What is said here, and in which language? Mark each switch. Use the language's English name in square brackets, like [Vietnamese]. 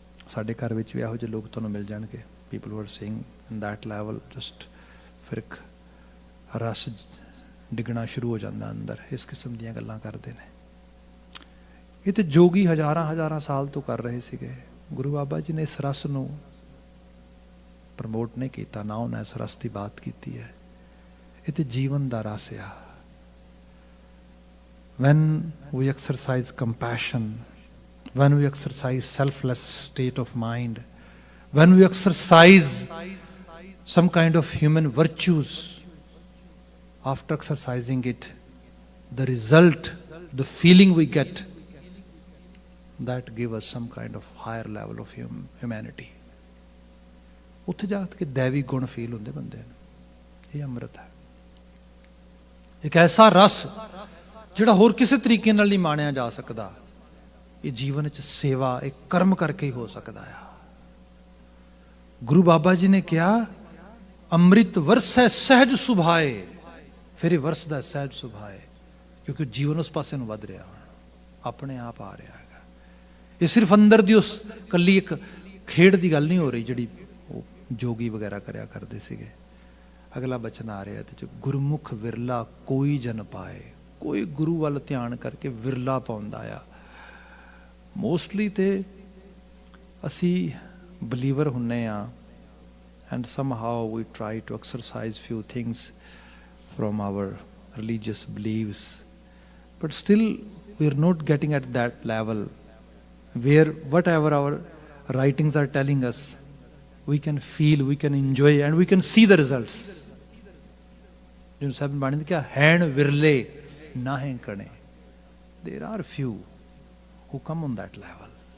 [Punjabi] ਸਾਡੇ ਘਰ ਵਿੱਚ ਵੀ ਇਹੋ ਜਿਹੇ ਲੋਕ ਤੁਹਾਨੂੰ ਮਿਲ ਜਾਣਗੇ। [English] People who are saying in that level just [Punjabi] ਫਿਰ ਇੱਕ ਰਸ ਡਿੱਗਣਾ ਸ਼ੁਰੂ ਹੋ ਜਾਂਦਾ ਅੰਦਰ, ਇਸ ਕਿਸਮ ਦੀਆਂ ਗੱਲਾਂ ਕਰਦੇ ਨੇ। ਇਹ ਤੇ ਜੋਗੀ ਹਜ਼ਾਰਾਂ ਸਾਲ ਤੋਂ ਕਰ ਰਹੇ ਸੀਗੇ। ਗੁਰੂ ਬਾਬਾ ਜੀ ਨੇ ਇਸ ਰਸ ਨੂੰ ਪ੍ਰਮੋਟ ਨਹੀਂ ਕੀਤਾ, ਨਾ ਉਹਨਾਂ ਇਸ ਰਸ ਦੀ ਬਾਤ ਕੀਤੀ ਹੈ। ਇਹ ਤੇ ਜੀਵਨ ਦਾ ਰਸ ਆ। [English] When we exercise compassion, when we exercise selfless state of mind, when we exercise some kind of human virtues, after exercising it, the result, the feeling we get, that give us some kind of higher level of humanity. [Punjabi] ਉੱਥੇ ਜਾ ਕੇ ਦੈਵੀ ਗੁਣ feel ਹੁੰਦੇ ਬੰਦੇ ਨੂੰ। ਇਹ ਅੰਮ੍ਰਿਤ ਹੈ, ਇੱਕ ਐਸਾ ਰਸ ਜਿਹੜਾ ਹੋਰ ਕਿਸੇ ਤਰੀਕੇ ਨਾਲ ਨਹੀਂ ਮਾਣਿਆ ਜਾ ਸਕਦਾ। ਇਹ ਜੀਵਨ 'ਚ ਸੇਵਾ, ਇਹ ਕਰਮ ਕਰਕੇ ਹੀ ਹੋ ਸਕਦਾ ਆ। ਗੁਰੂ ਬਾਬਾ ਜੀ ਨੇ ਕਿਹਾ ਅੰਮ੍ਰਿਤ ਵਰਸੈ ਸਹਿਜ ਸੁਭਾਏ, ਫਿਰ ਇਹ ਵਰਸਦਾ ਸਹਿਜ ਸੁਭਾਏ, ਕਿਉਂਕਿ ਜੀਵਨ ਉਸ ਪਾਸੇ ਨੂੰ ਵੱਧ ਰਿਹਾ, ਹੁਣ ਆਪਣੇ ਆਪ ਆ ਰਿਹਾ ਹੈਗਾ। ਇਹ ਸਿਰਫ ਅੰਦਰ ਦੀ ਉਸ ਕੱਲੀ ਇੱਕ ਖੇਡ ਦੀ ਗੱਲ ਨਹੀਂ ਹੋ ਰਹੀ ਜਿਹੜੀ ਉਹ ਜੋਗੀ ਵਗੈਰਾ ਕਰਿਆ ਕਰਦੇ ਸੀਗੇ। ਅਗਲਾ ਬਚਨ ਆ ਰਿਹਾ ਤੇ ਗੁਰਮੁਖ ਵਿਰਲਾ ਕੋਈ ਜਨ ਪਾਏ। ਕੋਈ ਗੁਰੂ ਵੱਲ ਧਿਆਨ ਕਰਕੇ ਵਿਰਲਾ ਪਾਉਂਦਾ ਆ। ਮੋਸਟਲੀ ਤੇ ਅਸੀਂ believer ਹੁੰਨੇ ਆ [English] and somehow we try to exercise few things from our religious beliefs, but still we are not getting at that level where whatever our writings are telling us, we can feel, we can enjoy and we can see the results. [Punjabi] ਜਿਹਨੂੰ ਸਾਹਿਬ ਬਾਣੀ ਨੇ ਕਿਹਾ ਹੈਣ ਵਿਰਲੇ ਨਾਹੀਂ ਕਣੇ, [English] there are few who come on that level.